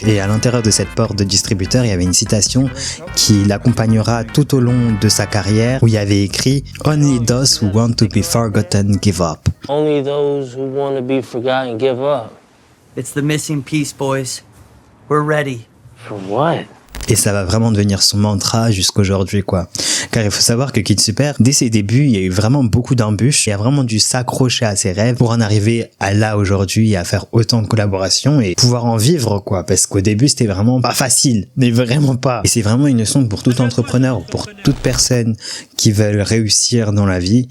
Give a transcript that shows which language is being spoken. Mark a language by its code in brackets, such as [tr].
[fr] Et à l'intérieur de cette porte de distributeur, il y avait une citation qui l'accompagnera tout au long de sa carrière, où il y avait écrit [en] "Only those who want to be forgotten give up." Only those who want to be forgotten give up. It's the missing piece, boys. We're ready. For what? [fr] Et ça va vraiment devenir son mantra jusqu'aujourd'hui, quoi. Car il faut savoir que Kid Super, dès ses débuts, il y a eu vraiment beaucoup d'embûches. Il a vraiment dû s'accrocher à ses rêves pour en arriver à là aujourd'hui, à faire autant de collaborations et pouvoir en vivre, quoi. Parce qu'au début, c'était vraiment pas facile, mais vraiment pas. Et c'est vraiment une leçon pour tout entrepreneur, pour toute personne qui veulent réussir dans la vie.